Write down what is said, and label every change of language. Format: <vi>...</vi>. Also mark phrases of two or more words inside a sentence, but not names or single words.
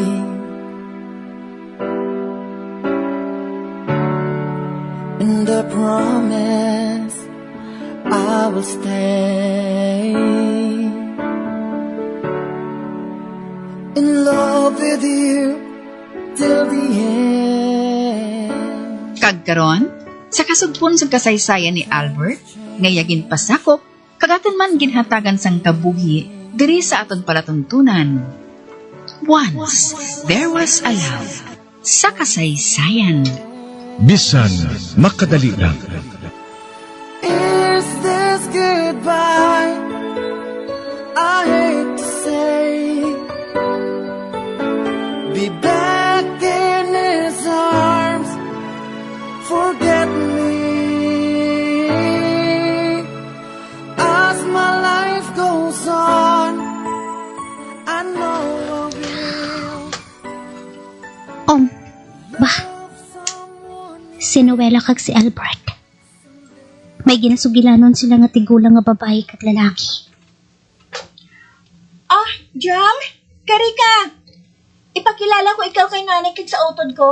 <en>And I promise I will stay in love with you till the end.</en> <hil>Kagkaron, sa kasugpon sa kasaysayan ni Albert, ngayagin pasakop, kagaton man ginhatagan sang kabuhi, diri sa aton palatuntunan.</hil> <en>Once, there was a love.</en> <hil>Sa kasaysayan. Bisan makadali lang.</hil> <en>Is this goodbye? I hate to say, be back in his arms, forget me. As my life goes on, I know I will.</en> <hil>Bah, si Noela kag si Albert. May ginasugilanon sila nga tigulang nga babae kag lalaki. Ah, Jam, kari ka. Ipakilala ko ikaw kay nanay kag sa utod ko.</hil>